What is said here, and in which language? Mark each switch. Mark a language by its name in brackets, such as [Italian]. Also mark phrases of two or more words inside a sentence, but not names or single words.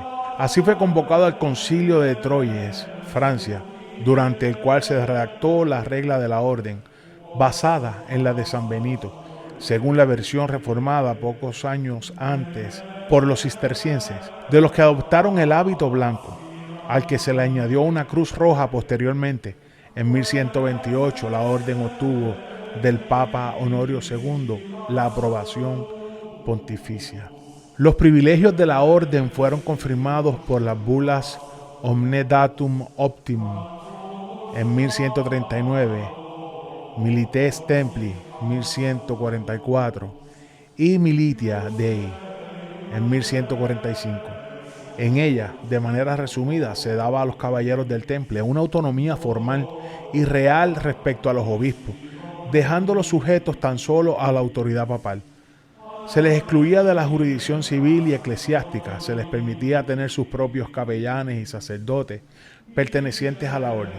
[Spanish] Así fue convocado al concilio de Troyes, Francia, durante el cual se redactó la regla de la orden, basada en la de San Benito, según la versión reformada pocos años antes por los cistercienses, de los que adoptaron el hábito blanco, al que se le añadió una cruz roja posteriormente. En 1128 la orden obtuvo del Papa Honorio II la aprobación pontificia. Los privilegios de la orden fueron confirmados por las bulas Omne Datum Optimum en 1139, Milites Templi 1144 y Militia Dei en 1145. En ella, de manera resumida, se daba a los caballeros del temple una autonomía formal y real respecto a los obispos, dejándolos sujetos tan solo a la autoridad papal. Se les excluía de la jurisdicción civil y eclesiástica, se les permitía tener sus propios capellanes y sacerdotes pertenecientes a la orden.